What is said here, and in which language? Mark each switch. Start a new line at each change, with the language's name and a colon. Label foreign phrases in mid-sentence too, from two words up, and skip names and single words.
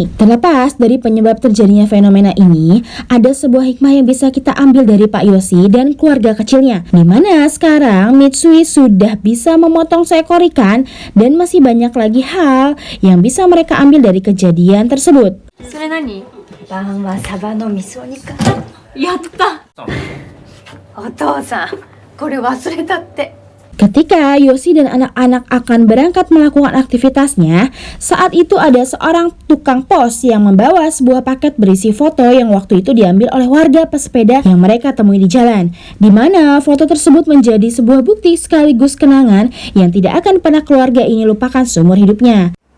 Indonesian: Terlepas dari penyebab terjadinya fenomena ini, ada sebuah hikmah yang bisa kita ambil dari Pak Yosi dan keluarga kecilnya, di mana sekarang Mitsui sudah bisa memotong seekor ikan dan masih banyak lagi hal yang bisa mereka ambil dari kejadian tersebut.
Japanese: それ何？晩はサバの味噌煮かやった。お父さんこれ忘れたって。
Indonesian: Ketika Yosi dan anak-anak akan berangkat melakukan aktivitasnya, saat itu ada seorang tukang pos yang membawa sebuah paket berisi foto yang waktu itu diambil oleh warga pesepeda yang mereka temui di jalan, di mana foto tersebut menjadi sebuah bukti sekaligus kenangan yang tidak akan pernah keluarga ini lupakan seumur hidupnya.